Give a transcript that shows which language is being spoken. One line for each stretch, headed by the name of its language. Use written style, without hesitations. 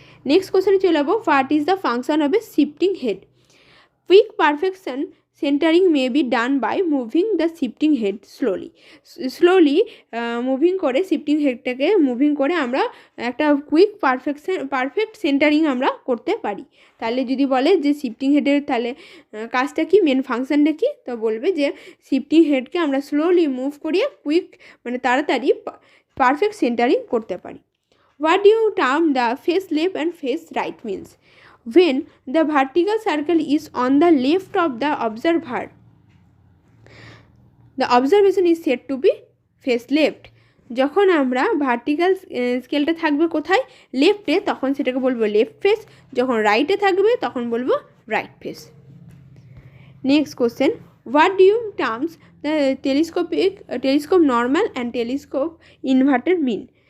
Bangla: Next কোশ্চেনে চলে যাবো,
English: What is the function of a shifting head? Quick perfection centering may be done by moving the shifting head slowly
Bangla: moving করে, shifting হেডটাকে moving করে আমরা একটা quick perfect centering আমরা করতে পারি। তাহলে যদি বলে যে শিফটিং হেডের তাহলে কাজটা কি, মেন ফাংশনটা কি, তো বলবে যে শিফটিং হেডকে আমরা স্লোলি মুভ করিয়ে কুইক মানে তাড়াতাড়ি পারফেক্ট সেন্টারিং করতে পারি।
English: What do you term the face left and face right means? When the vertical circle is on the left of the observer, the observation is said to be face left.
Bangla: যখন আমরা vertical স্কেলটা থাকবে কোথায়? লেফটে, তখন সেটাকে বলবো left face. যখন রাইটে থাকবে তখন বলবো right face.
English: Next question, what do you terms the telescope normal and telescope inverted mean?